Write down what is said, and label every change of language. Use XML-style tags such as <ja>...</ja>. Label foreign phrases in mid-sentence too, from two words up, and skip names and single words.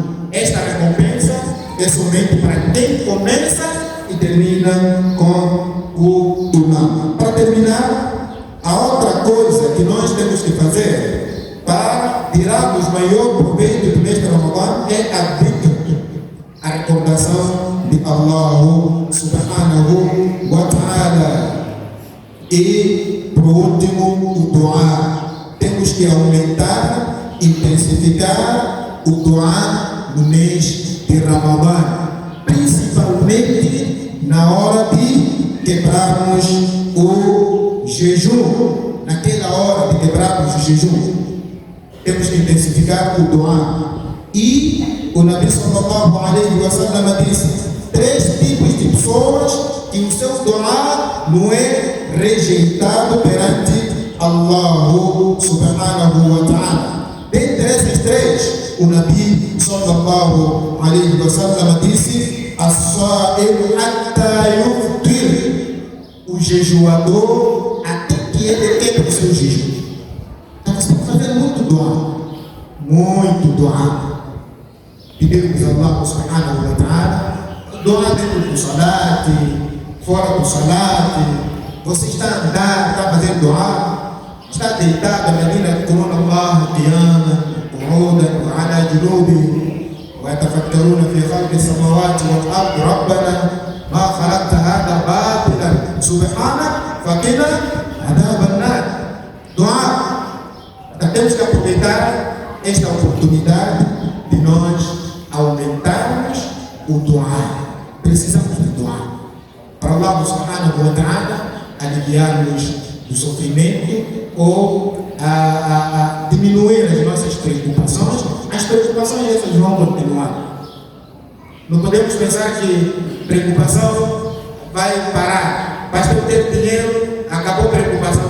<pt>Esta recompensa é somente para quem começa e termina com o imã. Para terminar, a outra coisa que nós temos que fazer para tirarmos maior proveito do mês de Ramadã é a dhikr, a recordação de</pt> <ar>الله سبحانه وتعالى.</ar> <pt>E, por último, o dua. Temos que aumentar, intensificar o dua no mês de Ramadã, principalmente na hora de quebrarmos o jejum. Naquela hora de quebrarmos o jejum, temos que intensificar o dua. E o</pt> <ar>نبي صلى الله عليه وسلم</ar> <pt>disse: 3 tipos de pessoas que o seu dua não é rejeitado perante</pt> <ar>الله سبحانه وتعالى.</ar> <pt>Dentre esses 3, o</pt> <ar>نبي صلى الله عليه وسلم</ar> <pt>disse:</pt> <ar>الصائم حتى يفطر,</ar> <pt>o jejuador até que ele quebre o seu jejum. Então você tem que fazer muito dua, muito dua. Pedimos a</pt> <ar>الله سبحانه وتعالى,</ar> <pt>dua dentro do salat, fora do salat. Você está a andar, está fazendo dua, está deitado, a menina corona</pt> <ar>الله، قياما، قعودا، وعلى جنوبهم، ويتفكرون في خلق السماوات والأرض، ربنا ما خلقت هذا باطلا سبحانك فقنا عذاب النار.</ar> <pt>Dua. Temos que aproveitar esta oportunidade de nós aumentarmos o dua. Precisamos de dua para</pt> <ar>الله سبحانه وتعالى</ar> <pt>aliviar-nos do sofrimento ou diminuir as nossas preocupações. As preocupações essas vão continuar. Não podemos pensar que preocupação vai parar. Basta eu ter dinheiro, acabou a preocupação.</pt>